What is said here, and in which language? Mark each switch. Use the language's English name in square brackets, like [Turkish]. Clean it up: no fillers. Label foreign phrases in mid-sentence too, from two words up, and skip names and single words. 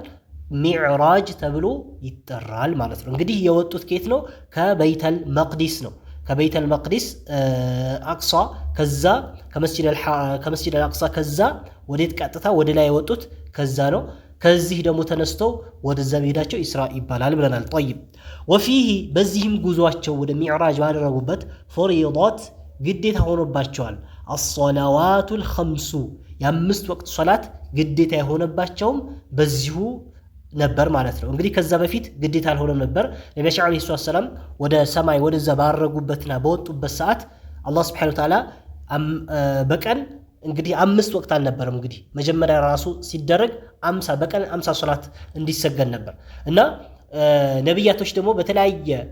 [Amharic] ሚዕራጅ ተብሎ ይጠራል ማለት ነው። እንግዲህ የወጡት ከየት ነው? ከቤተል መቅዲስ ነው። ከቤተል መቅዲስ አቅሷ ከዛ ከመስጂድ አቅሷ ከዛ ወዴት ቀጥታ ወደ ላይ የወጡት ከዛ ነው። ከዚህ ደግሞ ተነስተው ወደዛ መሄዳቸው ኢስራእ ይባላል ብለናል። [Arabic] طيب وفيه [Amharic] በዚህም ጉዟቸው ወደ ሚዕራጅ ባደረጉበት ፈሪዳት ግዴታ ሆኖባቸዋል። الصلوات الخمس የአምስት ወቅት ሶላት ግዴታ የሆነባቸውም በዚሁ ነበር ማለት ነው። እንግዲህ ከዛ በፊት ግዴታ አልሆነም ነበር። ነብያችን [Arabic] عليه السلام [Amharic] ወደ ሰማይ ወደዛ ባረጉበትና በወጡበት ሰዓት አላህ [Arabic] سبحانه وتعالى [Amharic] በቀን እንግዲህ አምስት ወቅት አልነበረም። እንግዲህ መጀመሪያ ራሱ ሲደረግ 50 በቀን 50 ሶላት እንዲሰገድ ነበር እና ነብያቶች ደግሞ በተለያየ